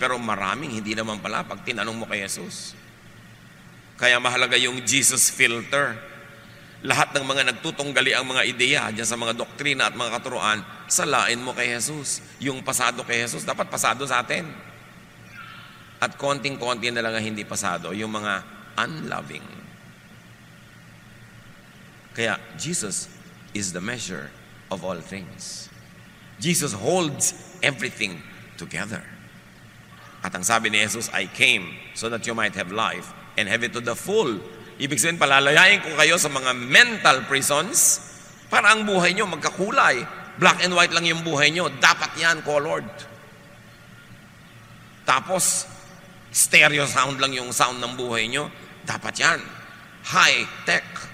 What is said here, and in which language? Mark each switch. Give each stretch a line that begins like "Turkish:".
Filipino: Pero maraming hindi naman pala pag tinanong mo kay Jesus. Kaya mahalaga yung Jesus filter. Lahat ng mga nagtutunggali ang mga ideya dyan sa mga doktrina at mga katuruan, salain mo kay Jesus. Yung pasado kay Jesus, dapat pasado sa atin. At konting-konti na lang ang hindi pasado, yung mga unloving.
English: Kaya Jesus is the measure of all things. Jesus holds everything together.
Filipino: At ang sabi ni Jesus,
English: I came so that you might have life and have it to the full.
Filipino: Ibig sabihin, palalayain ko kayo sa mga mental prisons para ang buhay nyo magkakulay. Black and white lang yung buhay nyo. Dapat yan, colored. Tapos, stereo sound lang yung sound ng buhay nyo. Dapat yan. High-tech.